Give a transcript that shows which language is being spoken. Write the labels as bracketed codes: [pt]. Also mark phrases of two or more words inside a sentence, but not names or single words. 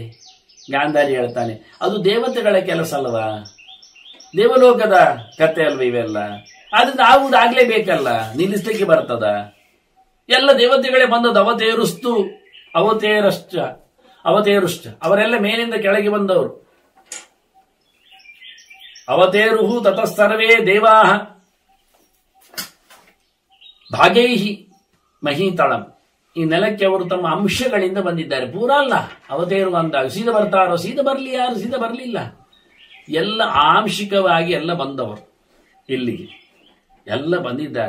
[kn] ಗಾಂಧಾರಿ ಹೇಳ್ತಾನೆ, ಅದು ದೇವತೆಗಳ ಕೆಲಸ ಅಲ್ವಾ, ದೇವಲೋಕದ ಕತೆ ಅಲ್ವ ಇವೆಲ್ಲ, ಆದ್ರಿಂದ ಆಗುವುದಾಗ್ಲೇಬೇಕಲ್ಲ, ನಿಲ್ಲಿಸ್ಲಿಕ್ಕೆ ಬರ್ತದ? ಎಲ್ಲ ದೇವತೆಗಳೇ ಬಂದದ್ದು. ಅವತೇರುಶ್ಚ ಅವರೆಲ್ಲ ಮೇಲಿಂದ ಕೆಳಗೆ ಬಂದವರು. [sa] ಅವತೇರುಹು ತತಃ ಸರ್ವೇ ದೇವಾಹ ಭಾಗೈಹಿ ಮಹೀತಳಂ, [kn] ಈ ನೆಲಕ್ಕೆ ಅವರು ತಮ್ಮ ಅಂಶಗಳಿಂದ ಬಂದಿದ್ದಾರೆ. ಪೂರ ಅಲ್ಲ, ಅವತೇರು ಅಂದಾಗ ಸೀದ ಬರ್ತಾರೋ, ಸೀದ ಬರಲಿ, ಯಾರು ಸೀದ ಬರಲಿಲ್ಲ, ಎಲ್ಲ ಆಂಶಿಕವಾಗಿ ಎಲ್ಲ ಬಂದವರು ಇಲ್ಲಿಗೆ ಎಲ್ಲ ಬಂದಿದ್ದಾರೆ.